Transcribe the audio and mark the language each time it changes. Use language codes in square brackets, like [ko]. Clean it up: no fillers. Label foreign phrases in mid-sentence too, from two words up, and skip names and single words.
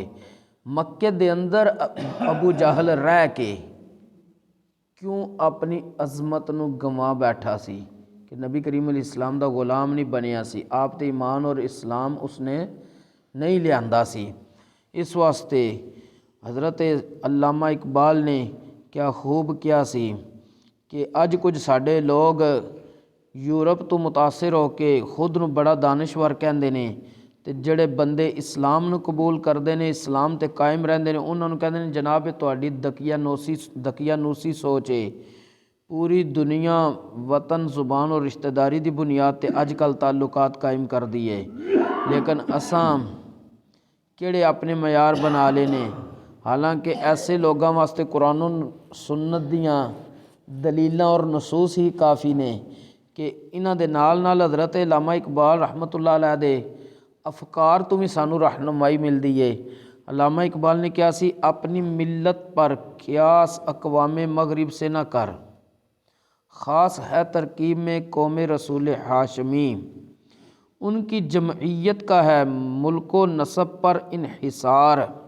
[pa] مکے دے اندر ابو جہل رہ کے کیوں اپنی عظمت نو گنوا بیٹھا سی کہ نبی کریم علیہ السلام دا غلام نہیں بنیا سی، آپ تے ایمان اور اسلام اس نے نہیں لیاندا سی۔ اس واسطے حضرت علامہ اقبال نے کیا خوب کیا سی کہ اج کچھ ساڈے لوگ یورپ تو متاثر ہو کے خود نو بڑا دانشور کہندے نے، تے جڑے بندے اسلام نو قبول کردے نے، اسلام تے قائم رہندے نے، انہاں نو کہندے نے جناب یہ تہاڈی دقیانوسی سوچ ہے، پوری دنیا وطن زبان اور رشتہ داری دی بنیاد تے اج کل تعلقات قائم کر دیے، لیکن اساں کیڑے اپنے معیار بنا لے نے، حالانکہ ایسے لوگاں واسطے قرآن و سنت دیاں دلیلاں اور نصوص ہی کافی نے کہ انہاں دے نال نال حضرت علامہ اقبال رحمۃ اللہ علیہ دے افکار تو بھی سانو رہنمائی ملدی ہے۔ علامہ اقبال نے کیا سی، [ur] اپنی ملت پر قیاس اقوام مغرب سے نہ کر، خاص ہے ترکیب میں قوم رسول ہاشمی، ان کی جمعیت کا ہے ملک و نسب پر انحصار،